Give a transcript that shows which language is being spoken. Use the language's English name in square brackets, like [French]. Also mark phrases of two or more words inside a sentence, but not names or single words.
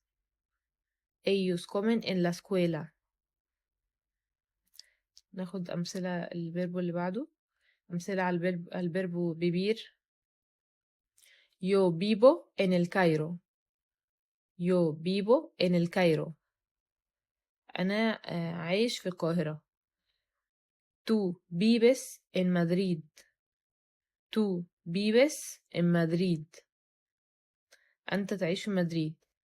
[Spanish] Ellos comen en la escuela. [Arabic] ناخد أمثلة الفيرب اللي بعده. أمثلة على الفيرب [Spanish] vivir. Yo vivo en el Cairo. Yo vivo en el Cairo. [Arabic] أنا عايش في القاهرة. [Spanish] Tú vives en Madrid. Tú vives en Madrid. [Arabic] أنت تعيش في مدريد.